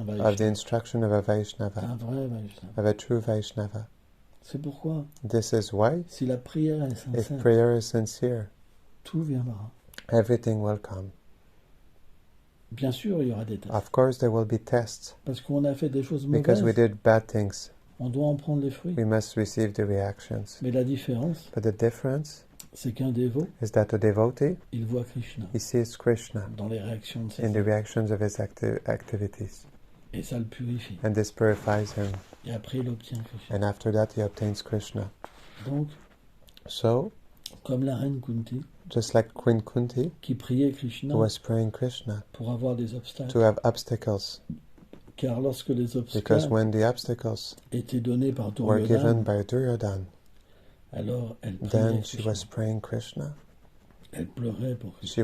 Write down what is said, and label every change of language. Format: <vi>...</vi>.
<en>of the Vaishnava. instruction of a Vaishnava.</en> <fr>Un vrai Vaishnava.</fr> <en>Of a true Vaishnava.</en> <fr>C'est pourquoi,</fr> <en>This is why,</en> <fr>si la prière est</fr> <en>if</en> <fr>sincère,</fr> <en>prayer is sincere,</en> <fr>tout viendra.</fr> <en>everything will come.</en> <fr>Bien sûr, il y aura des tests.</fr> <en>Of course, there will be tests.</en> <fr>Parce qu'on a fait des choses</fr> <en>Because we</en> <fr>mauvaises.</fr> <en>did bad things,</en> <fr>On doit en prendre les fruits.</fr> <en>we must receive the reactions.</en> <fr>Mais la différence,</fr> <en>But the difference</en> <fr>c'est qu'un dévot,</fr> <en>is that a devotee,</en> <fr>il voit Krishna</fr> <en>he sees Krishna</en> <fr>dans les réactions de ses</fr> <en>in the</en> <fr>actes.</fr> <en>reactions of his activities.</en> <fr>Et ça le purifie.</fr> <en>And this purifies him.</en> <fr>Et après, il obtient Krishna.</fr> <en>And after that, he obtains Krishna.</en> <fr>Donc,</fr> <en>So,</en> <fr>comme la reine Kunti,</fr> <en>just like Queen Kunti,</en> <fr>qui priait Krishna</fr> <en>who was praying Krishna</en> <fr>pour avoir des obstacles.</fr> <en>to have obstacles,</en> <fr>Car lorsque les</fr> <en>because</en> <fr>obstacles</fr> <en>when the obstacles</en> <fr>étaient donnés par</fr> <en>were given</en> <fr>Duryodhana,</fr> <en>by Duryodhana,</en> <fr>alors elle priait</fr> <en>then she</en> <fr>Krishna.</fr> <en>was praying Krishna.</en> <fr>Elle pleurait pour Krishna.</fr>